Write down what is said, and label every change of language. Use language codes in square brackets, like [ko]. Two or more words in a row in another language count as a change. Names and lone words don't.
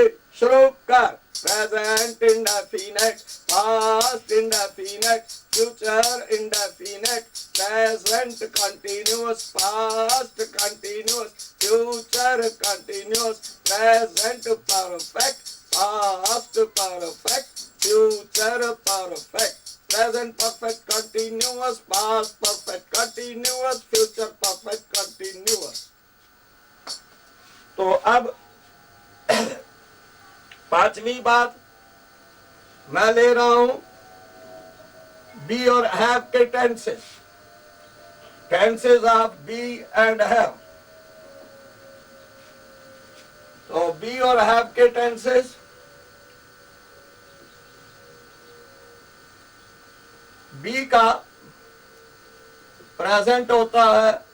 [hi] शुरू कर। [en] present indefinite, past indefinite, future indefinite, present continuous, past continuous, future continuous, present perfect, past perfect, future perfect, present perfect continuous, past perfect continuous, future perfect continuous। [hi] तो अब 5वीं बात मैं ले रहा हूं बी और हैव के [en] tenses, tenses of be and have. [hi] तो बी और हैव के टेंसेस, बी का प्रेजेंट होता है